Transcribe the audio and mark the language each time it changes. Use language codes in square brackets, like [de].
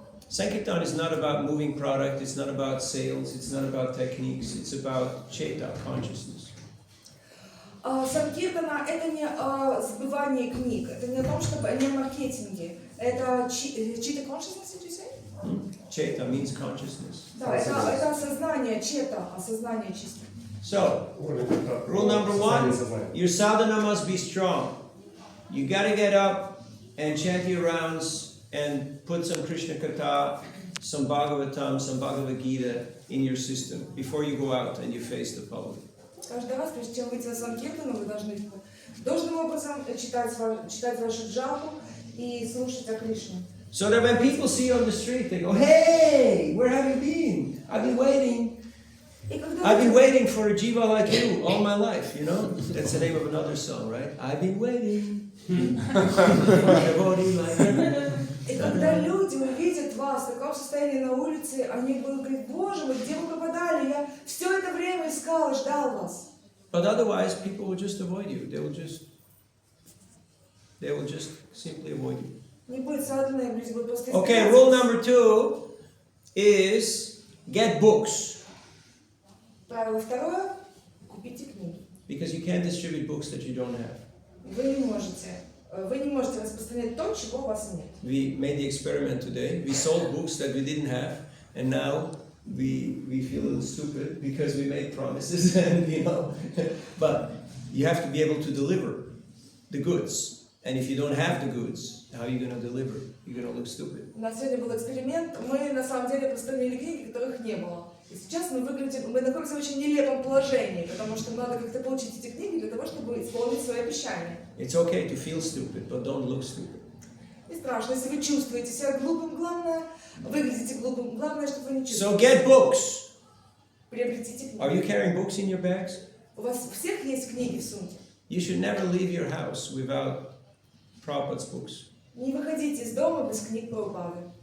[en] Sankirtan is not about moving product, it's not about sales, it's not about techniques, it's about cheta, consciousness. [ru] Санкиртана — это не сбывание книг, это не о том, чтобы не о маркетинге. Это чита [en] consciousness, did you say? Cheta means consciousness. [ru] Да, это осознание, чета, осознание чисто. [en] So, rule number 1, your sadhana must be strong. You gotta get up and chant your rounds and put some Krishna katha, some Bhagavatam, some Bhagavad Gita in your system before you go out and you face the public. [ru] Каждый раз, прежде чем выйти на Санкиртану, вы должны должным образом читать вашу джапу и слушать о Кришне. [en] So that when people see you on the street, they go, "Hey, where have you been? I've been waiting. [ru] И когда [en] I've been [ru] люди- [en] waiting for a jiva like you all my life, you know?" That's the name of another song, right? I've been waiting for a body like you. [ru] И когда люди увидят вас в таком состоянии на улице, они будут говорить: Боже мой, где вы пропадали? Я все это время искал и ждал вас. [en] But otherwise, people will just avoid you. They will just simply avoid you. [ru] Не будет садны, люди будут просто [en] Okay, [ru] избегать [en] rule [ru] вас. [en] number 2 is get books. [ru] Правило второе – купите книги. [en] Because you can't distribute books that you don't have. [ru] Вы не можете распространять то, чего у вас нет. [en] We made the experiment today. We sold books that we didn't have, and now we feel a little stupid because we made promises, and but you have to be able to deliver the goods. And if you don't have the goods, how are you going to deliver? You're going to look stupid. [ru] У нас сегодня был эксперимент. Мы на самом деле распространили книги, которых не было. И сейчас мы находимся в очень нелепом положении, потому что надо как-то получить эти книги для того, чтобы исполнить свои обещания. [en] It's okay to feel stupid, but don't look stupid. [ru] Не страшно, если вы чувствуете себя глупым, главное, выглядите глупым, главное, чтобы вы не чувствовали. [en] So get books. [ru] Приобретите книги. [en] Are you carrying books in your bags? [ru] У вас у всех есть книги в сумке. [en] You should never leave your house without Prabhupada's books. [ru] Не выходите из дома без книг Прабхупады.